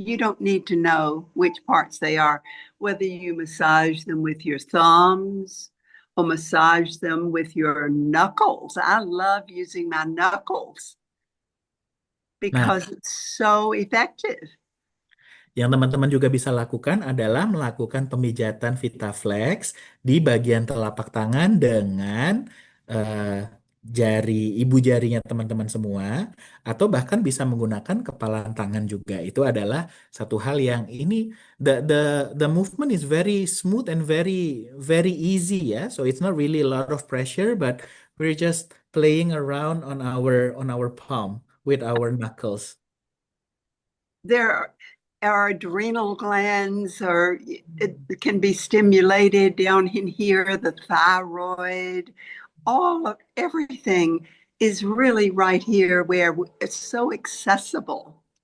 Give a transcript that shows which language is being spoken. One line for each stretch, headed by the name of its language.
English: You don't need to know which parts they are, whether you massage them with your thumbs or massage them with your knuckles. I love using my knuckles
Indonesian: Nah,
English: because it's so effective.
Indonesian: yang teman-teman juga bisa lakukan adalah melakukan pemijatan VitaFlex di bagian telapak tangan dengan ibu jarinya teman-teman semua, atau bahkan bisa menggunakan kepalan tangan juga. Itu adalah satu hal yang ini
English: the movement is very smooth and very very easy
Indonesian: ya.
English: So it's not really a lot of pressure, but we're just playing around on our palm with our knuckles. There our adrenal glands or it can be stimulated down in here, the thyroid, all of everything is really right here where it's so accessible.